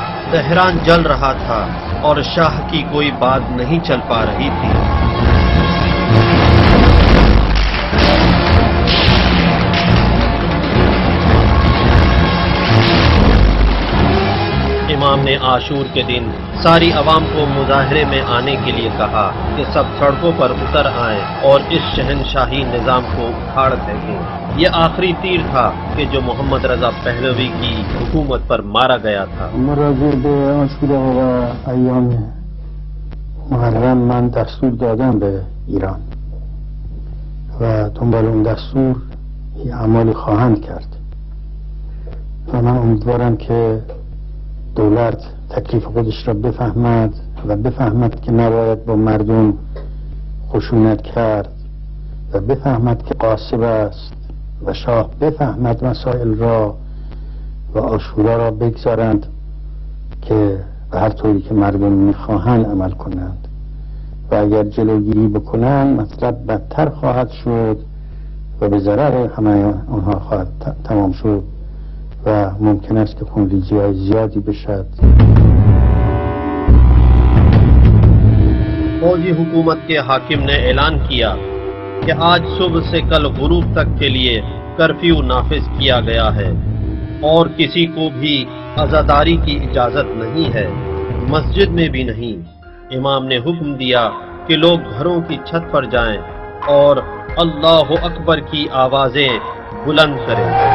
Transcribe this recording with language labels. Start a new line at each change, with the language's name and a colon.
Urdu: Tehran جل رہا تھا اور شاہ کی کوئی بات نہیں چل پا رہی تھی۔ امام نے عاشور کے دن ساری عوام کو مظاہرے میں آنے کے لیے کہا کہ سب سڑکوں پر اتر آئیں اور اس شہنشاہی نظام کو اکھاڑ پھینکیں۔ یہ آخری تیر تھا کہ جو محمد رضا پہلوی کی حکومت پر مارا گیا تھا۔
Persian: راجع به عاشورا و ایام محرم من دستور دادم به ایران و دنبال اون دستور اعمالی خواهند کرد و من امیدوارم که دولت تکلیف خودش را بفهمد و بفهمد که نباید با مردم خشونت کرد و بفهمد که غاصب است و شاه بفهمد مسائل را و عاشورا را بگذارند که به هر طوری که مردم میخواهند عمل کنند و اگر جلوگیری بکنند مطلب بدتر خواهد شد و به ضرر همه آنها خواهد تمام شد و ممکن است که خونریزی های زیادی بشد۔
Urdu: فوجی حکومت کے حاکم نے اعلان کیا کہ آج صبح سے کل غروب تک کے لیے کرفیو نافذ کیا گیا ہے اور کسی کو بھی عزاداری کی اجازت نہیں ہے، مسجد میں بھی نہیں۔ امام نے حکم دیا کہ لوگ گھروں کی چھت پر جائیں اور اللہ اکبر کی آوازیں بلند کریں۔